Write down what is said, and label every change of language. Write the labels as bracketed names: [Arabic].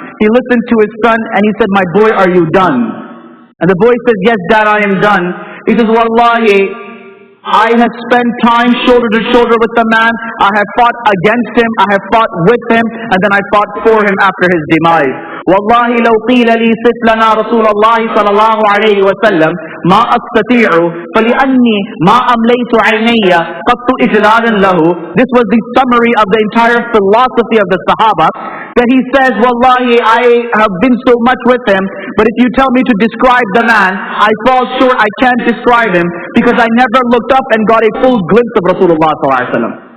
[English] He listened to his son and he said, "My boy, are you done?" And the boy says, "Yes, Dad, I am done." He says, "Wallahi, I have spent time shoulder to shoulder with the man. I have fought against him, I have fought with him, and then I fought for him after his demise. [Arabic] والله لو قيل لي صف لنا رسول الله صلى الله عليه وسلم ما أستطيع فلأني ما أمليت عيني قط إجلالا له." [English] This was the summary of the entire philosophy of the Sahaba, that he says, "Wallahi, I have been so much with him, but if you tell me to describe the man, I fall short, I can't describe him, because I never looked up and got a full glimpse of Rasulullah sallallahu alaihi wasallam."